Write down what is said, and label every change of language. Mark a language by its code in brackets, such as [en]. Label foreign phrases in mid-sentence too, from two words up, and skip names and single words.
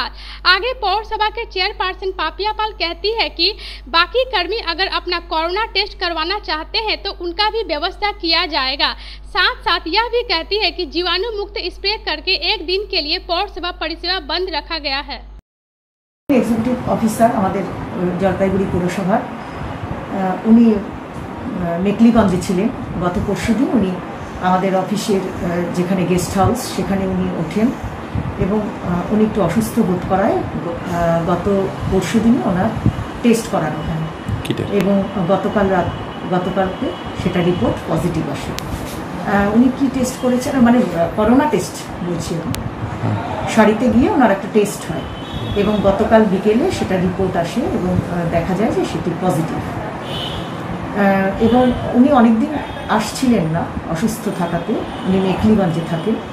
[hi] आगे पौर सभा के चेयरपर्सन पापिया पाल कहती है कि बाकी कर्मी अगर अपना कोरोना टेस्ट करवाना चाहते हैं तो उनका भी व्यवस्था किया जाएगा। साथ साथ यह भी कहती है कि जीवाणु मुक्त स्प्रे करके एक दिन के लिए पौर सभा परिसेवा बंद रखा गया है। [en] executive officer [bn] হামারে জলপাইগুড়ি পৌরসভার উনি মেখলিগঞ্জে ছিলেন। গত পরশুদিন উনি আমাদের অফিসের যেখানে গেস্ট হাউস সেখানে উনি ওঠেন এবং উনি একটু অসুস্থ বোধ করায় গত পরশুদিন ওনার টেস্ট করানো হয় এবং গতকালকে সেটা রিপোর্ট পজিটিভ আসে। উনি কি টেস্ট করেছেন মানে করোনা টেস্ট বলছি, সারিতে গিয়ে ওনার একটা টেস্ট হয় এবং গতকাল বিকেলে সেটা রিপোর্ট আসে এবং দেখা যায় যে সেটি পজিটিভ। এবং উনি অনেকদিন আসছিলেন না অসুস্থ থাকাতে, উনি মেখলিগঞ্জে থাকেন।